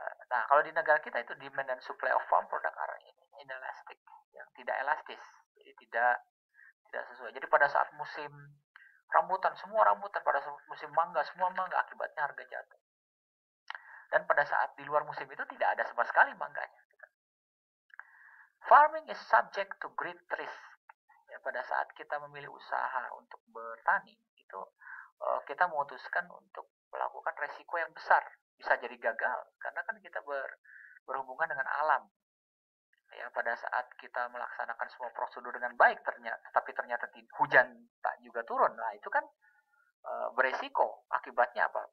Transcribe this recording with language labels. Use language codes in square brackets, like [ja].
[id] Nah, kalau di negara kita itu demand dan supply [en] of farm product are inelastic, [id] yang tidak elastis, jadi tidak sesuai. Jadi pada saat musim rambutan, semua rambutan, pada saat musim mangga, semua mangga, akibatnya harga jatuh. Dan pada saat di luar musim itu tidak ada sama sekali mangganya. [en] Farming is subject to great risk. [id] Ya, pada saat kita memilih usaha untuk bertani, itu kita memutuskan untuk melakukan resiko yang besar. Bisa jadi gagal, karena kan kita berhubungan dengan alam. Ya, pada saat kita melaksanakan semua prosedur dengan baik, tapi ternyata hujan tak juga turun, nah itu kan beresiko. Akibatnya apa?